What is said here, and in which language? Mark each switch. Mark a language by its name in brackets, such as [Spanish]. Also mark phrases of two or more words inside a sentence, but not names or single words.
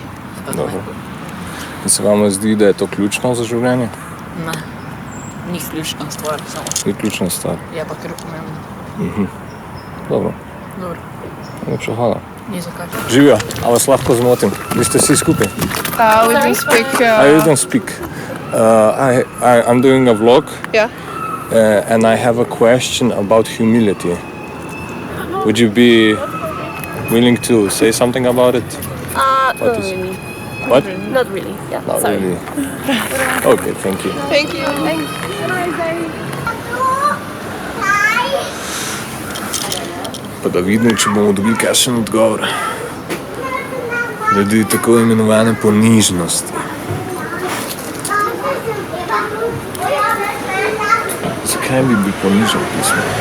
[Slovenian] Dobro. In se vam zdi, da je to ključno za življenje? Ne, ni ključna stvar, samo. Ni ključna stvar. Je pa kar pomembno. Dobro. Dobro, Najlepša hvala. ni zakaj. Živijo, a vas lahko zmotim? Vi ste vsi skupaj? [English] We don't speak. I don't speak. I'm doing a vlog. Yeah. And I have a question about humility. Would you be willing to say something about it? Not is- really. What? Not really. Yeah. Not sorry. really. Okay, thank you. Thank you. Thanks. [Slovenian] Pa da vidimo, če bomo dobili kakšen odgovor. Glede tako imenovane ponižnosti. Zakaj bi bil ponižen pismo?